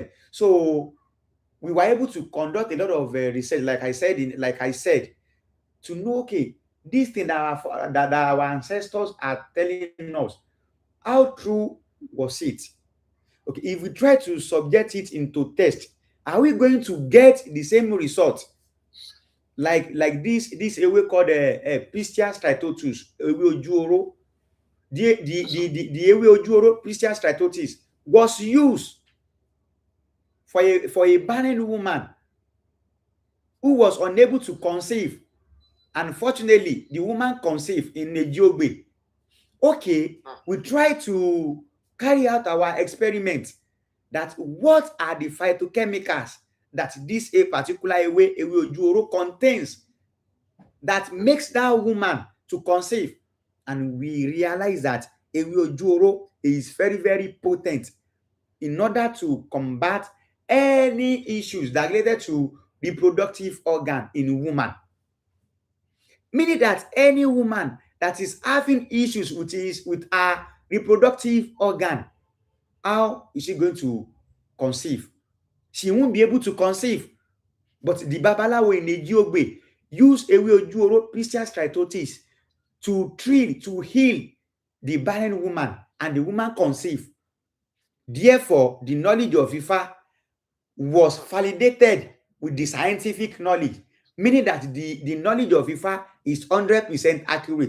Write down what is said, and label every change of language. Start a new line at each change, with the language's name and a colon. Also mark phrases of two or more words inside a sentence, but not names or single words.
English: So we were able to conduct a lot of research, like I said, to know, okay, this thing that our ancestors are telling us, how true was it? Okay, if we try to subject it into test, are we going to get the same result? Like this ewe called Pistia stratotus,
Yoruba: ewe ojuoro.
English: The
Yoruba: ewe ojuoro,
English: Pistia stratotus, was used for a barren woman who was unable to conceive. Unfortunately, the woman conceived in Nejiogbe. Okay, we try to carry out our experiment that what are the phytochemicals that this a particular
Yoruba: ewe ojuoro
English: contains that makes that woman to conceive. And we realize that
Yoruba: ewe ojuoro
English: is very, very potent in order to combat any issues that related to reproductive organ in woman. Meaning that any woman that is having issues with her reproductive organ, how is she going to conceive? She won't be able to conceive. But the Babalawo in Ejiogbe use
Yoruba: ewe ojuoro,
English: Pistia stratotis, to treat, to heal the barren woman, and the woman conceived. Therefore, the knowledge of Ifa was validated with the scientific knowledge, meaning that the knowledge of Ifa is 100% accurate.